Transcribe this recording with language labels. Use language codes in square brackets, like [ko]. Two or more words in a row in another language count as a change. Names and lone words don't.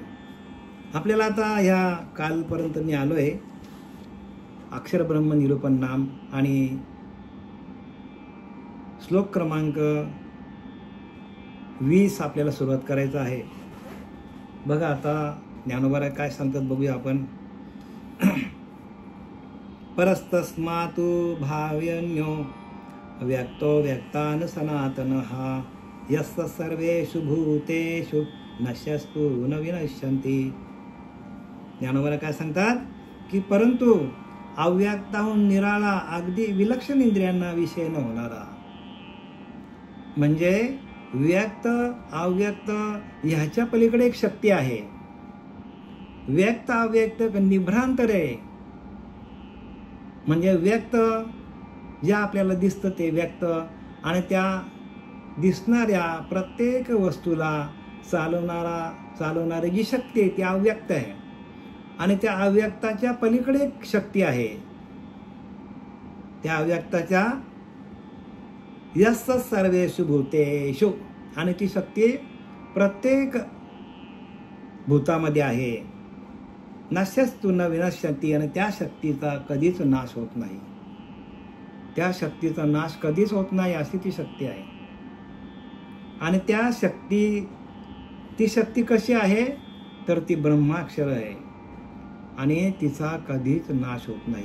[mr] आपल्याला आता ह्या कालपर्यंत मी आलोय अक्षर ब्रह्म निरूपण नाम आणि श्लोक क्रमांक 20 आपल्याला सुरुवात करायचं आहे. बघा आता ज्ञानोबा काय सांगतात बघूया आपण. [sa] परस्तस्मातु भाव्यन्यो व्यक्तो व्यक्तान सनातनः यस्य सर्वेषु भूतेषु नश्यस्तु न विनश्यन्ति. [mr] ज्ञानोबा काय सांगतात की परंतु अव्यक्ताहून निराळा अगदी विलक्षण इंद्रियांना विषय न होणारा, म्हणजे व्यक्त अव्यक्त ह्याच्या पलीकडे एक शक्ती आहे. व्यक्त अव्यक्त निभ्रांतर आहे. म्हणजे व्यक्त जे आपल्याला दिसतं ते व्यक्त, आणि त्या दिसणाऱ्या प्रत्येक वस्तूला चालवणारी जी शक्ती आहे ती अव्यक्त आहे. आणि त्या अव्यक्ताच्या पलीकडे एक शक्ती आहे. त्या अव्यक्ताच्या [sa] यस्य सर्वेषु भूतेषु, [mr] आणि ती शक्ती प्रत्येक भूतामध्ये आहे. [sa] नश्यस्तु न विनश्यन्ति, [mr] आणि त्या शक्तीचा कधीच नाश होत नाही. त्या शक्तीचा नाश कधीच होत नाही अशी ती शक्ती आहे. आणि ती शक्ती कशी आहे तर ती ब्रह्माक्षर आहे आणि तिचा कधीच नाश होत नाही.